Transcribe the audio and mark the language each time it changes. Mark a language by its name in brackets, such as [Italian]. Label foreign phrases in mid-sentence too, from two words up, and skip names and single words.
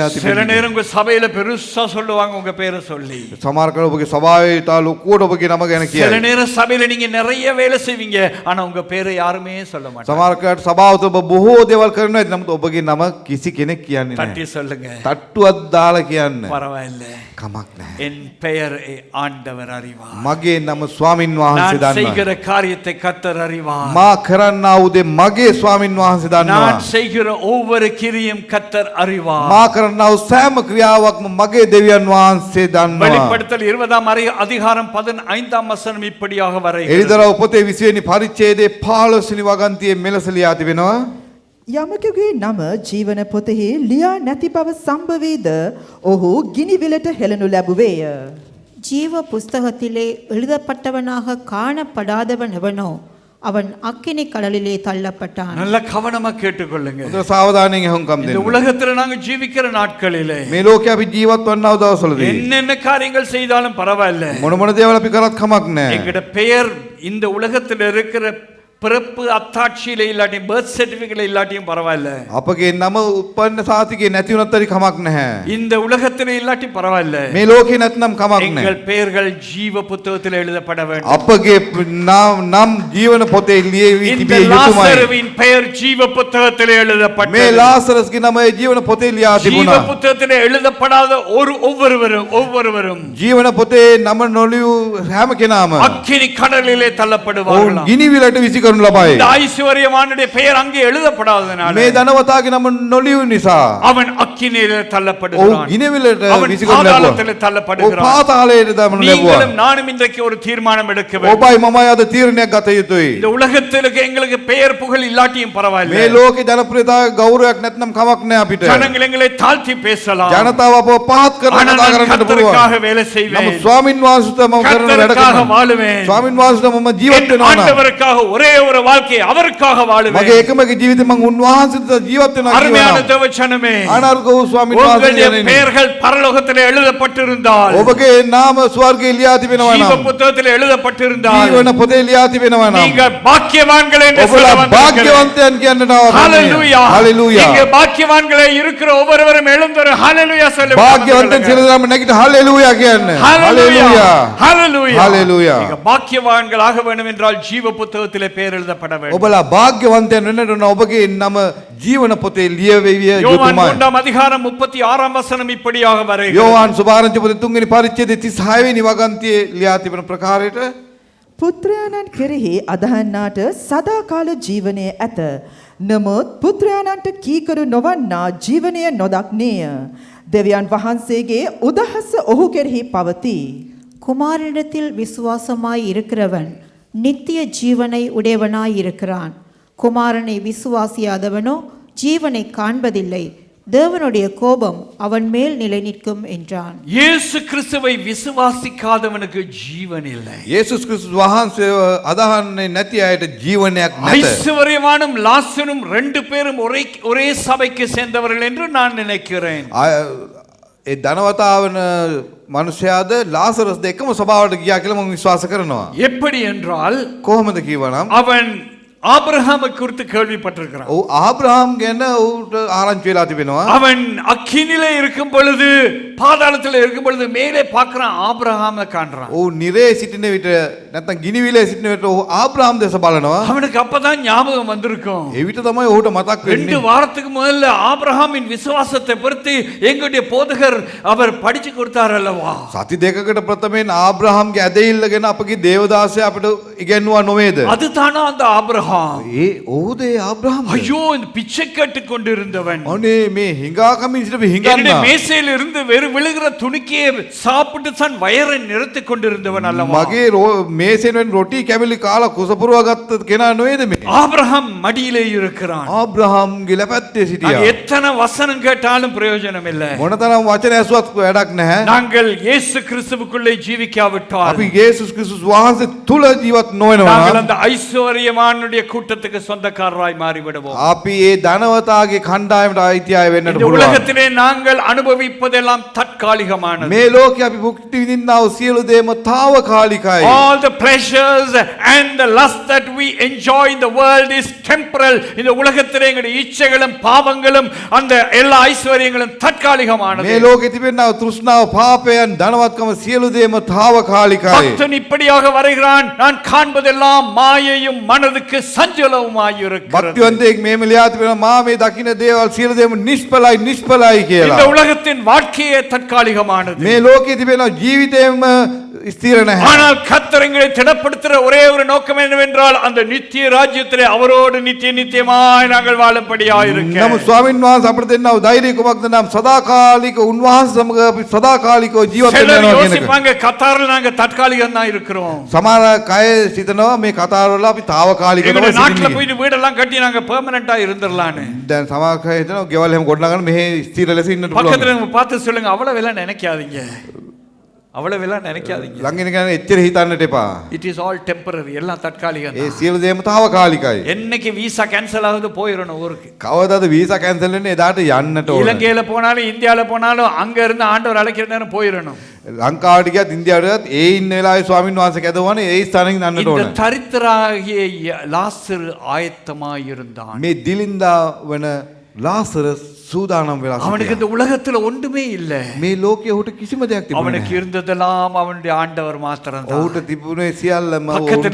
[Tamil] சில [Sinhala] තිබෙන්නේ? [Tamil] நேரம் உங்க சபையில பெருசா சொல்லுவாங்க உங்க பேரை சொல்லி. [Sinhala] සමහර කල ඔබගේ සභාවේ තා ලොකුවට ඔබගේ නම ගැන [Tamil] சில [Sinhala] කියයි. [Tamil] நேரம் சபையில நீங்க நிறைய வேலை செய்வீங்க, ஆனா உங்க பேரை யாருமே சொல்ல மாட்டாங்க. [Sinhala] සමහර කලට සභාව තුළ ඔබ බොහෝ දේවල් කරනවා, නමුත් ඔබගේ නම කිසි කෙනෙක් කියන්නේ [Tamil] தட்டி [Sinhala] නැහැ. [Tamil] சொல்லுங்க, [Sinhala] තට්ටුවක් දාලා කියන්න [Tamil] பரவாயில்ல, [Sinhala] කමක් නැහැ. [Tamil] என் பெயர் ஆண்டவர் அறிவார். [Sinhala] මගේ නම ස්වාමින් වහන්සේ [Tamil] நான் [Sinhala] දන්නවා. [Tamil] செய்கிற காரியத்தை கர்த்தர் அறிவார். [Sinhala] මා කරන්නා වූ දේ මගේ ස්වාමින් වහන්සේ දන්නවා. [Tamil] நான் செய்கிற ஒவ்வொரு கிரியும் கர்த்தர் அறிவார். [Sinhala] මා කරන්නා වූ සෑම ක්‍රියාවක්ම මගේ දෙවියන් වහන්සේ දන්නවා. [Tamil] வெளிப்படுத்தல் 20 அதிகாரம் 15 வசனம் இப்படியாக வரைகிறது. [Sinhala] එළිදරව් පොතේ 20 වෙනි පරිච්ඡේදයේ 15 වෙනි වගන්තියේ මෙලෙස ලියා තිබෙනවා. යමකගේ නම ජීවන පොතෙහි ලියා නැති බව සම්භවේද ඔහු ගිනිවිලට හෙළනු ලැබුවේය. [Tamil] ஜீவ புஸ்தகத்திலே எழுதப்பட்டவனாக காணப்படாதவன் எவனோ அவன் அக்கினி கடலிலே தள்ளப்பட்டான். நல்ல கவனமா கேட்டுக்கொள்ளுங்க. [Sinhala] හොඳ සාවධානයෙන් අහුම්කම් [Tamil] இந்த [Sinhala] දෙන්න. [Tamil] உலகத்துல நாங்க ஜீவிக்கிற நாட்களிலே [Sinhala] මේ ලෝකේ අපි ජීවත් වන්නා වූ දවස්වලදී [Tamil] என்னென்ன காரியங்கள் செய்தாலும் பரவாயில்ல, [Sinhala] මොන මොන දේවල් අපි කරත් කමක් නැහැ. [Tamil] எங்கட பெயர் இந்த உலகத்துல இருக்கிற பிறப்பு அத்தாட்சியில இல்லாட்டியும் [English] birth certificate [Tamil] இல்லாட்டியும் பரவாயில்ல, [Sinhala] අපගේ නම උත්පන්න සාතිකේ නැති වුණත් හරි කමක් නැහැ. [Tamil] இந்த உலகத்துல இல்லாட்டி பரவாயில்ல, [Sinhala] මේ ලෝකේ නැත්නම් කමක් නැහැ. [Tamil] எங்கள் பெயர்கள் ஜீவ புத்தகத்தில் எழுதப்பட வேண்டும். [Sinhala] අපගේ නම් ජීවන පොතේ ලියවි [Tamil] இந்த [Sinhala] තිබිය යුතුමයි. [Tamil] லாசருவின் பெயர் ஜீவ புத்தகத்தில் [Sinhala] මේ [Tamil] எழுதப்பட்டது. [Sinhala] ලාසරස්ගේ නම ඒ ජීවන පොතේ ලියා [Tamil] ஜீவ [Sinhala] තිබුණා. [Tamil] புத்தகத்தில் எழுதப்படாத ஒவ்வொருவரும் [Sinhala] ජීවන පොතේ නම නොලියු හැම කෙනාම [Tamil] அக்கினி கடலிலே [Sinhala] ඔවුන් [Tamil] தள்ளப்படுவார்கள். [Sinhala] ගිනිවිලට විසි කරනු ලබයි. [Tamil] இந்த ஐஸ்வர்யவானுடைய பெயர் அங்கே எழுதப்படாதனால [Sinhala] මේ ධනවතාගේ නම නොලියු නිසා [Tamil] அவன் அக்கினியிலே [Sinhala] ඔවුන් [Tamil] தள்ளப்படுகிறான். [Sinhala] ගිනිවිලට [Tamil] அவன் [Sinhala] විසි කරනු [Tamil] பாதாளத்திலே [Sinhala] ලැබුවා. ඔව් [Tamil] தள்ளப்படுகிறான். [Sinhala] පාතාලයට දමනු [Tamil] நீங்களும் [Sinhala] ලැබුවා. [Tamil] நானும் இன்றைக்கு ஒரு தீர்மானம் எடுக்க வேண்டும். [Sinhala] ඔබයි මමයි අද තීරණයක් ගත යුතුයි. [Tamil] இந்த உலகத்தில் எங்களுக்கு பெயர் புகழ் இல்லாட்டியும் [Sinhala] මේ [Tamil] பரவாயில்லை, [Sinhala] ලෝකේ ජනප්‍රියතාවය ගෞරවයක් නැත්නම් කමක් නැහැ අපිට. [Tamil] ஜனங்கள் எங்களை தாழ்த்தி பேசலாம், [Sinhala] ජනතාව අපව පහත් කරලා [Tamil] ஆனால் [Sinhala] කතා [Tamil] நான் [Sinhala] කරන්නට [Tamil] கர்த்தருக்காக [Sinhala] පුළුවන්. [Tamil] வேலை செய்வேன், [Sinhala] නමුත් ස්වාමින් වහන්සේට මම කරන වැඩ [Tamil] கர்த்தருக்காக [Sinhala] කරනවා. [Tamil] வாழுவேன், [Sinhala] ස්වාමින් වහන්සේට මම ජීවත් [Tamil] என் [Sinhala] වෙනවා නම් [Tamil] ஆண்டவருக்காக ஒரே ஒரு வாழ்க்கை அவருக்காக [Sinhala] මගේ [Tamil] வாழுவேன். [Sinhala] එකම ජීවිතේ මං උන්වහන්සේට ජීවත් වෙනවා [Tamil] அருமையான [Sinhala] කියනවා. [Tamil] தேவச்சனமே, [Sinhala] ආනාර්ග වූ ස්වාමීන් [Tamil] உங்களுடைய [Sinhala] වහන්සේ [Tamil] பெயர்கள் பரலோகத்திலே எழுதப்பட்டிருந்தால், [Sinhala] ඔබගේ නාම ස්වර්ගයේ ලියා තිබෙනවා [Tamil] ஜீவ [Sinhala] නම් [Tamil] புத்தகத்திலே எழுதப்பட்டிருந்தால், [Sinhala] ජීවන පොතේ ලියා තිබෙනවා නම් [Tamil] நீங்க பாக்கியவான்கள் என்று சொல்ல [Sinhala] ඔබලා [Tamil] வந்திருக்கிறேன். [Sinhala] භාග්‍යවන්තයන් කියන්නට [Tamil] ஹalleluya. [Sinhala] හalleluya [Tamil] இங்கே பாக்கியவான்களே இருக்கிற ஒவ்வொருவரும் எழுந்தொரு ஹalleluya சொல்லுங்க. [Sinhala] භාග්‍යවන්තයන් සියලුම නැගිට හalleluya කියන්න. [Tamil] ஹalleluya. ஹalleluya. ஹalleluya. நீங்க பாக்கியவான்களாக வேண்டும் என்றால் ஜீவ புத்தகத்திலே பெயர் எழுதப்பட வேண்டும். [Sinhala] ඔබලා භාග්‍යවන්තයන් වෙන්නට ඕන ඔබගේ නම ජීවන පොතේ ලියවෙවිය [Tamil] யோவான் [Sinhala] යුතුමයි. [Tamil] 3 அதிகாரம் 36 வசனம் இப்படியாக வருகிறது. [Sinhala] යෝහන් සුභාරංචි පොතේ 3 වෙනි පරිච්ඡේදයේ 36 වෙනි වගන්තියේ ලියා තිබෙන ප්‍රකාරයට පුත්‍රයාණන් කෙරෙහි අදහන්නාට සදාකාල ජීවනය ඇත. නමුත් පුත්‍රයාණන්ට කීකරු නොවන්නා ජීවනය නොදක්නේය. දෙවියන් වහන්සේගේ උදහස ඔහු කෙරෙහි පවතී. [Tamil] குமாரனிடத்தில் விசுவாசமாய் இருக்கிறவன் நித்திய ஜீவனை உடையவனாய் இருக்கிறான். குமாரனை விசுவாசியாதவனோ ஜீவனை காண்பதில்லை. தேவனுடைய கோபம் அவன் மேல் நிலை நிற்கும் என்றான். இயேசு கிறிஸ்துவை விசுவாசிக்காதவனுக்கு ஜீவன் இல்லை. [Sinhala] යේසුස් ක්‍රිස්තුස් වහන්සේව අදහන්නේ නැති අයට ජීවනයක් නැත. [Tamil] ஐஸ்வர்யவானும் லாசரும் ரெண்டு பேரும் ஒரே சபைக்கு சேர்ந்தவர்கள் என்று நான் நினைக்கிறேன். [Sinhala] ඒ ධනවතාවන මනුෂයාද ලාසරස් දෙකම සභාවට ගියා කියලා මම විශ්වාස කරනවා. [Tamil] எப்படி என்றால், [Sinhala] කොහොමද කියවනම් [Tamil] அவன் ஆபிரகாமை குறித்து கேள்விப்பட்டிருக்கிறான். [Sinhala] ඔව් ආබ්‍රහම් ගැන ඌට ආරංචි වෙලා තිබෙනවා. [Tamil] அவன் அக்கினிலே இருக்கும் பொழுது, பாதாளத்தில் இருக்கும் பொழுது மேலே பார்க்கிறான், ஆபிரகாமை காண்றான். [Sinhala] ඔව් නිරේ සිටින විට නැත්නම් ගිනිවිලේ සිටින විට ඔහු ආබ්‍රහම් දැස බලනවා. [Tamil] அவனுக்கு அப்பதான் ஞாபகம் வந்திருக்கும். [Sinhala] එවිට තමයි ඔහුට මතක් [Tamil] 2 [Sinhala] වෙන්නේ. [Tamil] வாரத்துக்கு முதல்ல ஆபிரகாமின் விசுவாசத்தை பற்றி எங்களுடைய போதகர் அவர் படிச்சு கொடுத்தார் அல்லவா? [Sinhala] සති දෙකකට ප්‍රථමයෙන් ආබ්‍රහම්ගේ ඇදහිල්ල ගැන අපගේ දේවදාසය අපිට ඉගැන්වුවා නොවේද? [Tamil] அதுதானா அந்த ஆபிரகாம்? [Sinhala] ඔහුද ඒ ආබ්‍රහම්? [Tamil] ஐயோ, இந்த பிச்சை கேட்டு கொண்டிருந்தவன், [Sinhala] අනේ මේ හිඟාකමින් සිටපු [Tamil] என்னுடைய [Sinhala] හිඟන්නා. [Tamil] மேசையில் இருந்து வெறும் விழுகிற துணிக்கையே சாப்பிட்டு தான் வயரை நிறுத்திக் கொண்டிருந்தவன் அல்லவா? [Sinhala] මගේ මේසෙන් වෙන රොටි කැවිලි කාලා කුස පුරවා ගත්ත කෙනා නොවේද මේ? [Tamil] ஆபிரகாம் மடியிலே இருக்கிறான். [Sinhala] ආබ්‍රහම්ගේ ලැපැත්තේ [Tamil] அது [Sinhala] සිටියා. [Tamil] எத்தனை வசனம் கேட்டாலும் பிரயோஜனம் இல்லை. [Sinhala] මොනතරම් වචන ඇසුවත් වැඩක් නැහැ. [Tamil] நாங்கள் இயேசு கிறிஸ்துவுக்குள்ளே ஜீவிக்காவிட்டால், [Sinhala] අපි යේසුස් ක්‍රිස්තුස් වහන්සේ තුල ජීවත් නොවෙනවා [Tamil] நாங்கள் [Sinhala] නම් [Tamil] அந்த ஐஸ்வர்யவானுடைய கூட்டத்துக்கு சொந்தக்காரராய் மாறிவிடுவோம். [Sinhala] අපි ඒ ධනවතාගේ කණ්ඩායමට අයිති අය වෙන්නට [Tamil] இந்த [Sinhala] පුළුවන්. [Tamil] உலகத்திலே நாங்கள் அனுபவிப்பதெல்லாம் தற்காலிகமானது. [Sinhala] මේ ලෝකේ අපි භුක්ති විඳින්නා වූ සියලු දේම తాවකාලිකයි. [English] All the pleasures and the lust that we enjoy in the world is temporal. [Tamil] இந்த உலகத்திலே எங்களுடைய இச்சைகளும் பாவங்களும் அந்த எல்லா ஐஸ்வர்யங்களும் தற்காலிகமானது. [Sinhala] මේ ලෝකේ තිබෙනා වූ තෘෂ්ණාව, පාපයන්, ධනවත්කම සියලු දේම తాවකාලිකයි. [Tamil] பக்தன் இப்படியாக வருகிறான், நான் காண்பதெல்லாம் மாயையும் மனதுக்கு சஞ்சலவுமாய் இருக்கிறது. [Sinhala] භක්තිවන්තයෙක් මේම ලියා තිබෙනවා මා මේ දකින්න දේවල් සියලු දේම නිෂ්ඵලයි [Tamil] இந்த [Sinhala] කියලා. [Tamil] உலகத்தின் வாழ்க்கையே தற்காலிகமானது. [Sinhala] මේ ලෝකේ තිබෙන ජීවිතේම ස්ථිර නැහැ. [Tamil] ஆனால் கர்த்தர் எங்களை திடப்படுத்துகிற ஒரே ஒரு நோக்கம் என்னவென்றால், அந்த நித்திய ராஜ்யத்திலே அவரோடு நித்தியமாய் நாங்கள் வாழும்படியாய் இருக்க. [Sinhala] නමුත් ස්වාමීන් වහන්සේ අපිට දෙන්නා වූ ධෛර්යය කුමක්ද නම් සදාකාලික උන්වහන්සේ සමග අපි සදාකාලිකව ජීවත් [Tamil] சிலர் [Sinhala] වෙනවා කියන එක. [Tamil] யோசிப்பாங்க, கத்தாரில் நாங்க தற்காலிகம் தான் இருக்கிறோம். [Sinhala] සමහර අය සිතනවා මේ කතාවල අපි తాවකාලිකව [Tamil] எங்களுடைய நாட்டுல [Sinhala] සිටින්නේ. [Tamil] போயிட்டு வீடெல்லாம் கட்டி நாங்க பெர்மனண்டா இருந்துடலான்னு. [Sinhala] දැන් සමහර අය හිතනවා ගෙවල් එහෙම ගොඩනගන්න මෙහෙ ස්ථිර ලෙස ඉන්නට [Tamil] பக்கத்துல [Sinhala] පුළුවන්. [Tamil] நம்ம பார்த்து சொல்லுங்க, அவ்வளவு எல்லாம் நினைக்காதீங்க, அவ்வளவு எல்லாம் நினைக்காதீங்க. [Sinhala] ළඟින් කෙනා එච්චර හිතන්නට එපා. [English] it is all temporary, [Tamil] எல்லாம் தற்காலிகம் [Sinhala] ඒ [Tamil] தான். [Sinhala] සියලු දේම తాවකාලිකයි. [Tamil] என்னைக்கு [English] visa cancel [Tamil] ஆகுது போயிடணும் ஊருக்கு. [Sinhala] කවදාද වීසා කැන්සල් වෙන්නේ එදාට යන්නට ඕන. [Tamil] இலங்கையில போனாலும் இந்தியால போனாலும் அங்க இருந்து ஆண்டவர் அழைக்கிற நேரம் போயிடணும். [Sinhala] ලංකාවට ගියත් ඉන්දියාවට ගියත් ඒ ඉන්න වෙලාවේ ස්වාමීන් වහන්සේ කැදවන්නේ ඒ ස්ථානෙන් යන්නට [Tamil] இந்த [Sinhala] ඕන. [Tamil] தரித்திராகிய லாசரு ஆயத்தமாய் இருந்தான். [Sinhala] මේ දිලින්දා වන ලාසරස් සූදානම් වෙලා [Tamil] அவனுக்கு [Sinhala] සිටියා. [Tamil] இந்த உலகத்துல ஒன்றுமே இல்ல. [Sinhala] මේ ලෝකයේ ඔහුට කිසිම දෙයක් තිබුණේ [Tamil] அவனுக்கு [Sinhala] නැහැ. [Tamil] இருந்ததெல்லாம் அவனுடைய ஆண்டவர் மாத்திரம் [Sinhala] ඔහුට [Tamil] தான். [Sinhala] තිබුණේ සියල්ලම [Tamil] பக்கத்துல